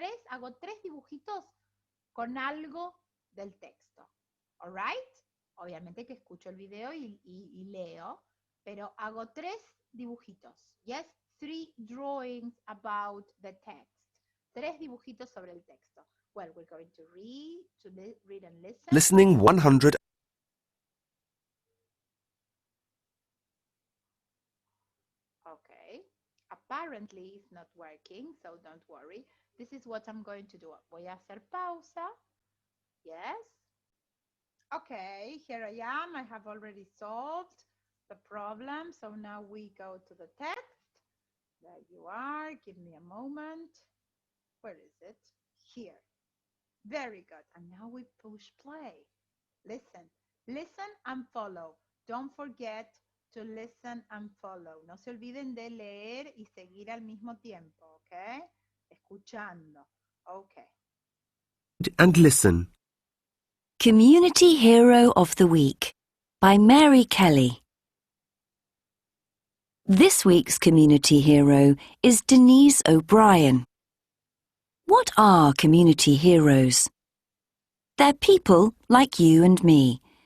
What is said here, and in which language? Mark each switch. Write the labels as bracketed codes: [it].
[es] Hago 3 dibujitos con algo del texto. [en] All right? [es] Obviamente que escucho el video y leo, pero hago 3 dibujitos. [en] Yes, 3 drawings about the text. [es] 3 dibujitos sobre el texto. [en] Well, we're going to read and listen. Listening 100. Okay. Apparently it's not working, so don't worry. This is what I'm going to do. [es] Voy a hacer pausa. [en] Yes. Okay, here I am. I have already solved the problem. So now we go to the text. There you are. Give me a moment. Where is it? Here. Very good. And now we push play. Listen and follow. Don't forget to listen and follow. [es] No se olviden de leer y seguir al mismo tiempo, ¿ok? Escuchando. Okay. [en] And listen. Community Hero of the Week by Mary Kelly. This week's community hero is Denise O'Brien. What are community heroes? They're people like you and me.